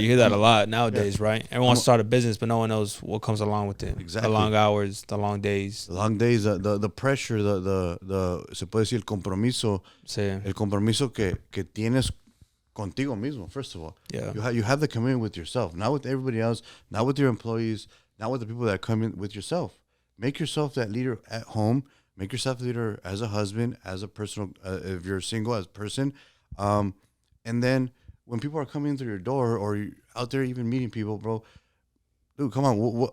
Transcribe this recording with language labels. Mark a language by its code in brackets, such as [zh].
[en] you hear that a lot nowadays, right? Everyone wants to start a business, but no one knows what comes along with it. Exactly. The long hours, the long days. The long days, the pressure, the [es] se puede decir el compromiso, Sí. el compromiso que tienes contigo mismo. [en] First of all, Yeah. you have the commitment with yourself, not with everybody else, not with your employees, not with the people that come in, with yourself. Make yourself that leader at home. Make yourself a leader as a husband, as a personal, if you're single, as a person. And then when people are coming through your door or you're out there even meeting people, bro, dude, come on.